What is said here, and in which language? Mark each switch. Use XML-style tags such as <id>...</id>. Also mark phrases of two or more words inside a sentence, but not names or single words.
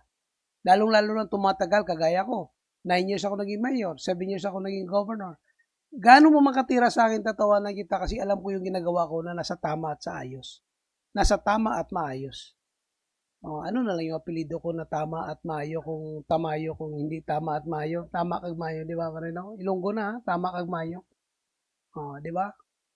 <tl>Lalong-lalo na tumatagal, kagaya ko. 9 years ako naging mayor, 7 years ako naging governor. Gaano mo makatira sa akin, tatawanan kita kasi alam ko yung ginagawa ko na nasa tama at sa ayos. Nasa tama at maayos. Ano na lang yung apelido ko na tama at mayo kung tamayo, kung hindi tama at mayo.</tl> <hil>Tama kag mayo,</hil> <tl>di ba?</tl> <hil>Ilonggo na, ha? Tama kag mayo.</hil> <tl>Di ba?</tl>